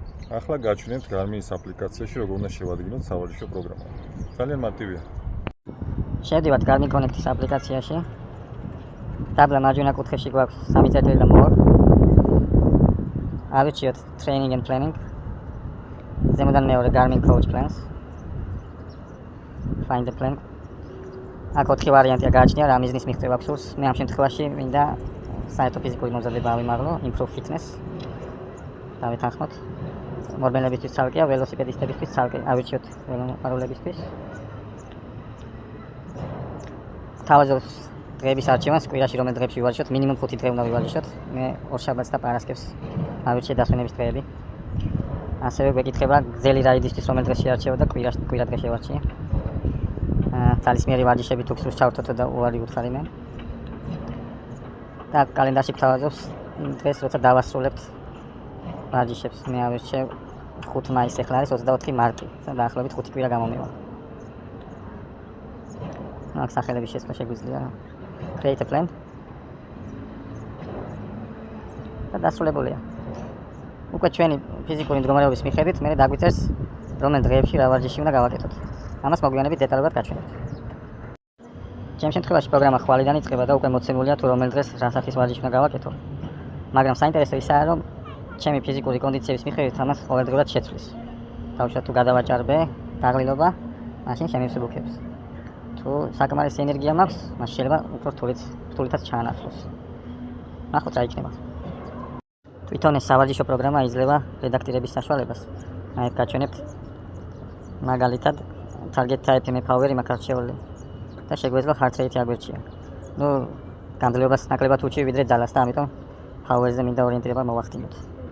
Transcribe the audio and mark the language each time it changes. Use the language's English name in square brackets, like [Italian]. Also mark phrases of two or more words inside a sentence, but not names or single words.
[Georgian] ახლა გაჩვენებთ Garmin-ის აპლიკაციაში როგორ უნდა შევადგინოთ სავარჯიშო პროგრამა. ძალიან მარტივია. შევდივართ Garmin Connect-ის აპლიკაციაში. დაბლა მარჯვენა კუთხეში გვაქვს 3 წერტილი და more. [English] ავირჩიოთ Training and Planning. [Georgian] ზემოდან მეორე [English] Garmin Coach Plans. Find the plan. [Georgian] აქ 4 ვარიანტია გააჩნია, რა მიზნის მიღწევა გსურს. მე ამ შემთხვევაში მინდა საერთო ფიზიკური მომზადება ავიმაღლო, [English] improve fitness. [Georgian] დავეთანხმოთ. მორბენლებისთვის ცალკეა, ველოსიპედისტებისთვის ცალკე. ავირჩიოთ ველომარულებისთვის. თავაზობს დღეების არჩევანს, კვირაში რომელ დღეებში ვივარჯიშოთ, მინიმუმ 5 დღე უნდა ვივარჯიშოთ. მე ორშაბათს და პარასკევს ავირჩიე დასვენების დღეები. ასევე გვეკითხება გზელი რაიდისთვის რომელ დღეს შეარჩევო და კვირა დღე შევარჩიე. ძალისმიერი ვარჯიშები თუ გსურს ჩავთვალოთ და უარი უთხარი მე. და კალენდარში გვთავაზობს დღეს, როცა დავასრულებთ ვარჯიშებს. მე ავირჩევ 5 მაისს, ახლა არის 24 მარტი. დაახლოებით 5 კვირა გამომივა. აქ სახელების შესწორება შეგვიძლია. [English] Create a plan. [Georgian] და დასრულებულია. უკვე ჩვენი ფიზიკური მდგომარეობის მიხედვით მე დაგვიწერს რომელ დღეებში რა ვარჯიში უნდა გავაკეთოთ. ამას მოგვიანებით დეტალურად გაჩვენებთ. ჩემს შემთხვევაში პროგრამა ხვალიდან იწყება და უკვე მოცემულია თუ რომელ დღეს რა სახის ვარჯიში უნდა გავაკეთო. მაგრამ საინტერესო ისაა, რომ ჩემი ფიზიკური კონდიციების მიხედვით ამას ყოველდღიურად შეცვლის. თავშად თუ გადავაჭარბე, დაღლილობა, მაშინ შემივსუბუქებს. თუ საკმარისი ენერგია მაქვს, მაშინ შეიძლება უფრო რთულითაც ჩაანაცვლოს. ნახოთ რა იქნება. თვითონ ეს სავარჯიშო პროგრამა იძლევა რედაქტირების საშუალებას. აი გაჩვენებთ მაგალითად [English] target type [Georgian] me power-ი მაქვს არჩეული და შეგვეძლო [English] heart rate-ი [Georgian] აგვერჩია. განძლებას ნაკლებად უჩივ ვიდრე ძალას და ამიტომ power-ზე მინდა ორიენტირება მოვახდინოთ.